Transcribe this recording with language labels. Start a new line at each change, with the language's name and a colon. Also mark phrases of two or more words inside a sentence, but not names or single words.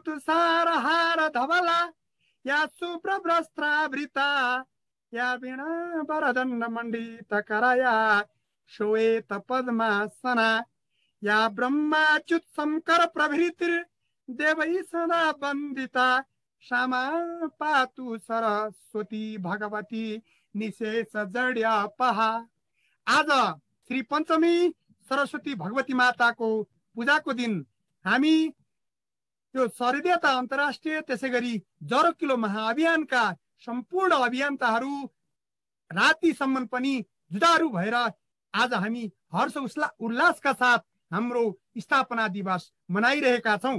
Sanskrit: तुषारहार धवला या शुभ्रवस्त्रावृता या वीणा वरदण्ड मण्डित करया श्वेत पद्मासना या ब्रह्माच्युत शंकर प्रभृतिर देवै सदा वन्दिता क्षमा पातु सरस्वती भगवती निशेष जड्यापहा।
Nepali: आज श्री पञ्चमी सरस्वती भगवती माताको पूजाको दिन हामी यो सहृदयता अन्तर्राष्ट्रिय त्यसै गरी जरो किलो महाअभियानका सम्पूर्ण अभियन्ताहरू रातिसम्म पनि जुझारु भएर आज हामी हर्ष उल्लासका साथ हाम्रो स्थापना दिवस मनाइरहेका छौं।